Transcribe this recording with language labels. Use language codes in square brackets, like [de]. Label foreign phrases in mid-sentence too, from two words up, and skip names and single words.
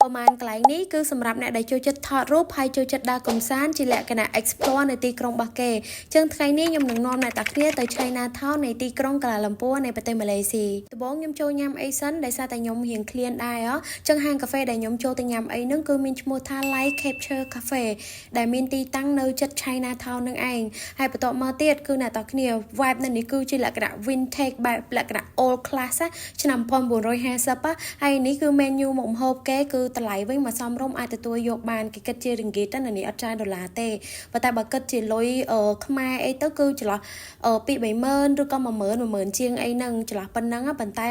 [km] ប្រមាណកន្លែងនេះគឺសម្រាប់អ្នកដែលចូលចិត្តថតរូបហើយចូលចិត្តដើរកម្សាន្តជាលក្ខណៈ explore នៅទីក្រុងរបស់គេចឹងថ្ងៃនេះខ្ញុំនឹងនាំអ្នកតាគ្នាទៅ Chinatown នៃទីក្រុងកាឡាឡាំពួរនៃប្រទេសម៉ាឡេស៊ីដំបូងខ្ញុំចូលញ៉ាំអីសិនដោយសារតែខ្ញុំរៀងឃ្លានដែរចឹងហាងកាហ្វេដែលខ្ញុំចូលទៅញ៉ាំអីហ្នឹងគឺមានឈ្មោះថា Light Capture Cafe ដែលមានទីតាំងនៅជិត Chinatown នឹងឯងហើយបន្ទាប់មកទៀតគឺអ្នកតាគ្នា vibe នៅនេះគឺជាលក្ខណៈ vintage បែបលក្ខណៈ [en] old class [km] ឆ្នាំ 1950ហើយនេះគឺ menu មុខម្ហូបគេគឺតម្លៃវិញមកសមរម្យអាចទទួលយកបានគេគិតជា ringgit ណានេះអត់ចាយដុល្លារទេប៉ុន្តែបើគិតជាលុយខ្មែរអីទៅគឺចន្លោះ2-30000ឬក៏10000ជាងអីហ្នឹងចន្លោះប៉ុណ្ណឹងប៉ុន្តែ